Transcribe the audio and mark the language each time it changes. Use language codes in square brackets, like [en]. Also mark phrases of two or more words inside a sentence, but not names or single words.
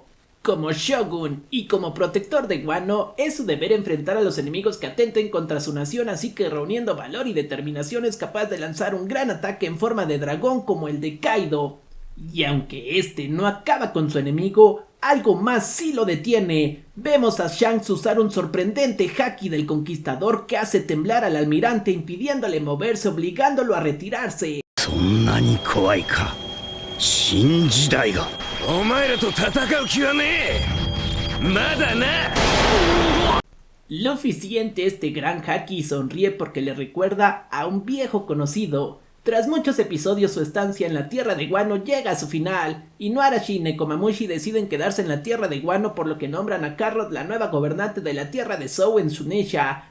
[es] Como Shogun y como protector de Wano, es su deber enfrentar a los enemigos que atenten contra su nación, así que reuniendo valor y determinación es capaz de lanzar un gran ataque en forma de dragón como el de Kaido. Y aunque este no acaba con su enemigo, algo más sí lo detiene. Vemos a Shanks usar un sorprendente haki del conquistador que hace temblar al almirante, impidiéndole moverse, obligándolo a retirarse. [ja] そんなに怖いか。新時代がお前らと戦う気はねえまだな [es] Luffy siente este gran haki y sonríe porque le recuerda a un viejo conocido. Tras muchos episodios su estancia en la tierra de Wano llega a su final, y Nuarashi y Nekomamushi deciden quedarse en la tierra de Wano por lo que nombran a Carrot la nueva gobernante de la tierra de Zou en Shuneisha.